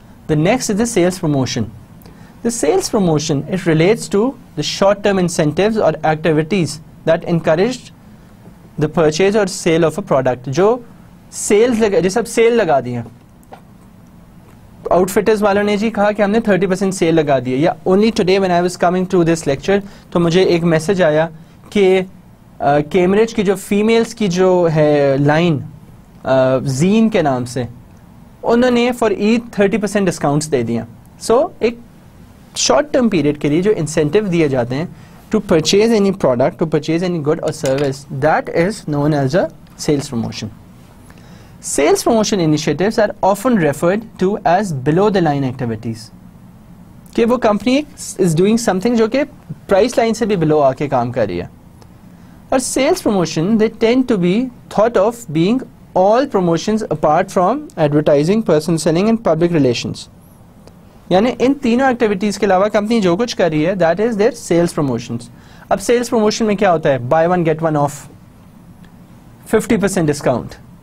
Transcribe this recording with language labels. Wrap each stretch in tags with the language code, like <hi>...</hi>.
<en>The next is the sales promotion. The sales promotion, it relates to the short-term incentives or activities that encourage the purchase or sale of a product.</en> <ur>جو sales جیسے اب sale لگا دی ہیں, out فٹرز والوں نے جی کہا کہ ہم نے 30% سیل لگا دی ہے, یا</ur> <en>only today when I was coming to this lecture</en> <ur>تو مجھے ایک میسج آیا کہ کیمبرج کی جو فیمیلز کی جو ہے لائن زین کے نام سے, انہوں نے فار عید 30% ڈسکاؤنٹس دے دیا. سو ایک شارٹ ٹرم پیریڈ کے لیے جو انسینٹیو دیے جاتے ہیں</ur> <en>To purchase any product, to purchase any good اور service, that is known as a sales promotion. Sales promotion initiatives are often referred to as below the line activities.</en> <ur>کہ وہ company</ur> <en>is doing something</en> <ur>جو کہ price line سے بھی below آ کے کام کر رہی ہے. اور</ur> <en>sales promotion they tend to be thought of being all promotions apart from advertising, person selling and public relations.</en> <ur>یعنی ان تینوں ایکٹیویٹیز کے علاوہ کمپنی جو کچھ کر رہی ہے</ur> <en>that is their sales promotions.</en> <ur>اب sales promotion میں کیا ہوتا ہے,</ur> <en>buy one get one off, 50% discount.</en>